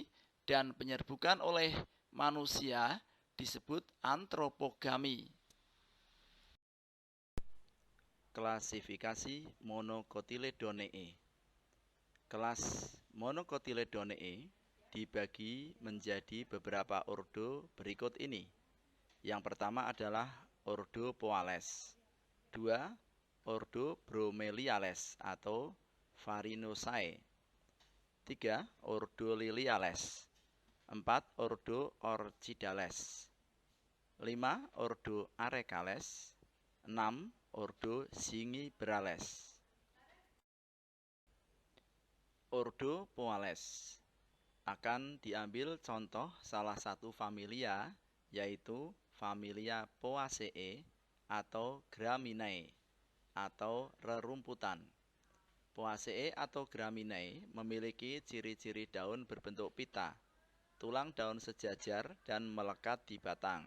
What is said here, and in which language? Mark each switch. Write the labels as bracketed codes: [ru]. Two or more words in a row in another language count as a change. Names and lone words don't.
[id] Dan penyerbukan oleh manusia disebut antropogami. Klasifikasi Monocotyledoneae. Kelas Monocotyledoneae dibagi menjadi beberapa ordo berikut ini. Yang pertama adalah ordo Poales. 2. Ordo Bromeliales atau Farinosae. 3. Ordo Liliales. 4. Ordo Orchidales. 5. Ordo Arecales. 6. Ordo Zingiberales. Ordo Poales akan diambil contoh salah satu familia, yaitu familia Poaceae atau Graminae atau rerumputan. Poaceae atau Graminae memiliki ciri-ciri daun berbentuk pita, tulang daun sejajar dan melekat di batang.